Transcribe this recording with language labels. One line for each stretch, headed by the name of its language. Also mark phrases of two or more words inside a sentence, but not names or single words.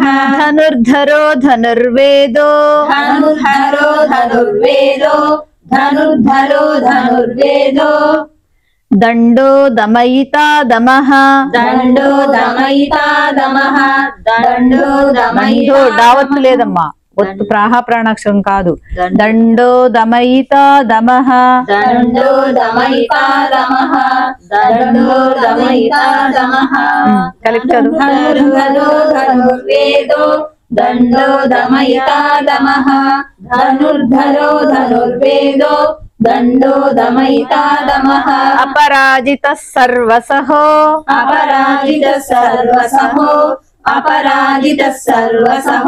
Sanskrit: धनुर्धरो धनुर्वेदो धनुर्धरो धनुर्वेदो धनुर्धरो धनुर्वेदो दण्डो दमयिता दमः दण्डो दमयिता दमः दण्डो दमयिता
Telugu: దండో డావత్తు లేదమ్మా, ఒత్తు ప్రాణాక్షరం కాదు.
Sanskrit: దండో దమయితా దమః दण्डो दमयिता दमः दण्डो दमयिता दमः
Telugu: కలిపి చదువు.
Sanskrit: धनुर्धरो धनुर्वेदो दण्डो दमयिता दमः धनुर्धरो धनुर्वेदो दण्डो दमयिता दमः अपराजितः सर्वसहो अपराजितः सर्वसहो अपराजितः सर्वसहो